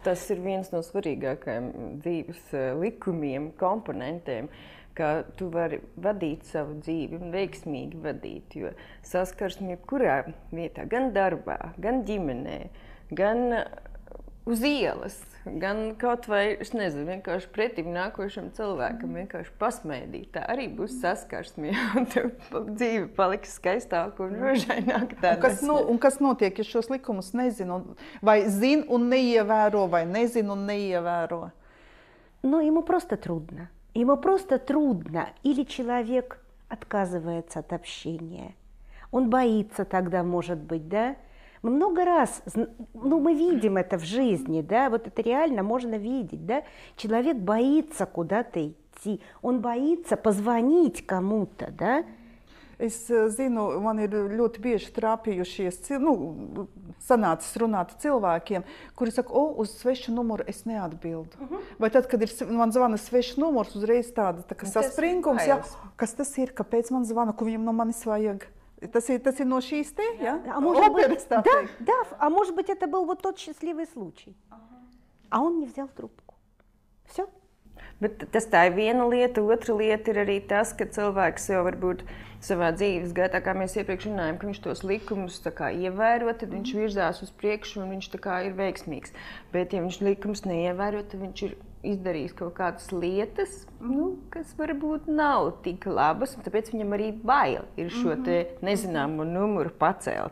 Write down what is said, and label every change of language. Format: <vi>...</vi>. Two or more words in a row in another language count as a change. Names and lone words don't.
<lv>Tas ir viens no svarīgākajiem dzīves likumiem, komponentiem, ka tu vari vadīt savu dzīvi un veiksmīgi vadīt, jo saskarsme jebkurā vietā, gan darbā, gan ģimenē, gan uz ielas, gan kaut vai, es nezinu, vienkārši pretim nākošam cilvēkam vienkārši pasmaidīt. Tā arī būs saskarsme, un tev dzīve paliks skaistāka un rožaināka. Un kas notiek, ja šos likumus nezinu, vai zin un neievēro, vai nezinu un neievēro?</lv> <ru>Ему просто трудно. Ему просто трудно. Или человек отказывается от общения. Он боится тогда, может быть, да? Мы много раз, мы видим это в жизни, да, это реально можно видеть, да, человек боится куда-то идти, он боится позвонить кому-то, да.</ru> <lv>Es zinu, man ir ļoti bieži trāpījušies, sanācis runāt cilvēkiem, kuri saka, uz svešu numuru es neatbildu. Vai tad, kad man zvana svešs numurs, uzreiz tāda tā kā saspringums, kas tas ir, kāpēc man zvana, ko viņam no manis vajag? Tas ir no šīs te, ja?</lv> <ru>А может быть,</ru> <lv>Operas, tā</lv> <ru>да,</ru> <lv>teikt.</lv> <ru>да, а может быть, это был вот тот счастливый случай. А он не взял трубку. Все.</ru> <lv>Bet tas tā ir viena lieta. Otra lieta ir arī tas, ka cilvēks jau varbūt savā dzīves gaitā, kā mēs iepriekš runājām, ka viņš tos likumus tā kā ievēro, tad viņš virzās uz priekšu un viņš tā kā ir veiksmīgs. Bet ja viņš likumus neievēro, tad viņš ir izdarījis kaut kādas lietas, kas varbūt nav tik labas, un tāpēc viņam arī bail ir šo te nezināmo numuru pacelt.</lv>